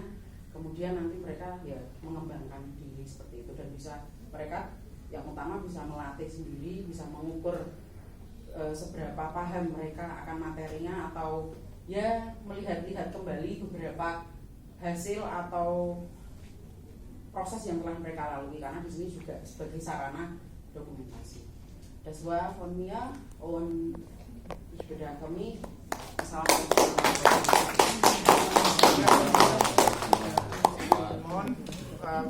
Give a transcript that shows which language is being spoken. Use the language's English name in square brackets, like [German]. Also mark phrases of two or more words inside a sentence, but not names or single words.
[Indonesian] Kemudian nanti mereka ya mengembangkan diri seperti itu, dan bisa mereka yang utama bisa melatih sendiri, bisa mengukur seberapa paham mereka akan materinya, atau ya melihat-lihat kembali beberapa hasil atau proses yang telah mereka lalui, karena di sini juga sebagai sarana dokumentasi. [German] Das war von mir und ich bedanke mich. [Arabic] Assalamualaikum.